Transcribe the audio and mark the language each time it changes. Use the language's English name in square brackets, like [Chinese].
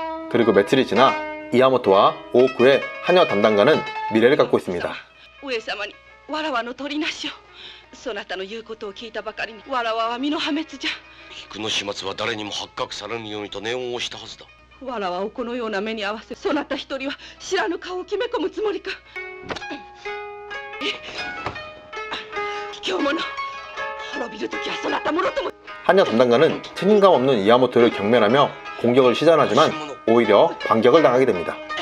[Korean] 그리고 며칠이 지나 이야모토와 오오쿠의 하녀 담당관은 미래를 갖고 있습니다. [Japanese] 上様にわらわの取りなしをそなたの言うことを聞いたばかりにわらわは身の破滅じゃ。菊の始末は誰にも発覚されぬようにと念を押したはずだ。わらわをこのような目に合わせそなた一人は知らぬ顔を決め込むつもりか。卑怯者滅びるときはそなたもろとも。 [Korean] 하녀 담당관은 책임감 없는 이야모토를 경멸하며 공격을 시전하지만 오히려 반격을 당하게 됩니다.